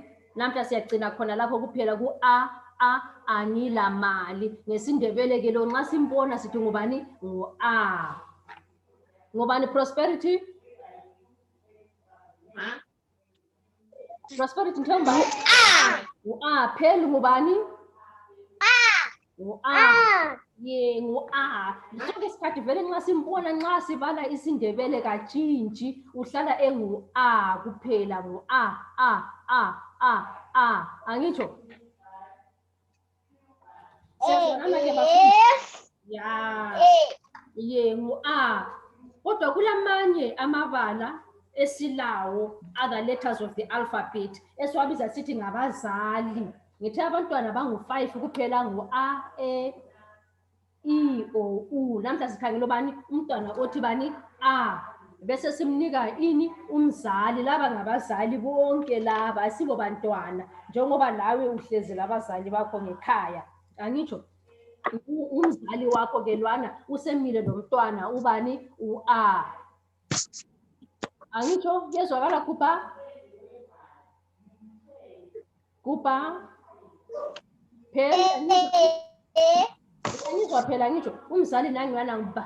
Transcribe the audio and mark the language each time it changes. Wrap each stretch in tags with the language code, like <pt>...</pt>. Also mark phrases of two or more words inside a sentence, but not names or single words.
<nd>Namhla siyagcina khona lapho kuphela ku-A angila mali. Ngesindebele ke lo nxa simbona sithi ngubani? Ngu-A. Ngubani Prosperity? Prosperity nthemba? Ngu-A. Phela ngubani? Ngu-A. Ngu-A. Sonke isikhathi vele nxa simbona nxa sibala isindebele katshintshi uhlala engu-A kuphela, ngu-A. Angitsho? Siyazwanana ke bafundi? Ngu-A. Kodwa kulamanye amabala esilawo,</nd> <en>other letters of the alphabet,</en> <nd>esiwabiza sithi ngabazali. Ngithe abantwana bangu-5 kuphela, ngu-A, E, I, O, U. Namhla sikhangela bani? Umntwana othi bani? A. Bese simnika ini? Umzali. Laba ngabazali bonke laba, asibo bantwana. Njengoba lawe uhlezi labazali bakho ngekhaya. Angitsho? Umzali wakho ke lwana usemile nomntwana ubani? U-A. Angitsho? Yezwakala Kupa? Phela angizwa phela angitsho umzali nangiyana ba.</nd>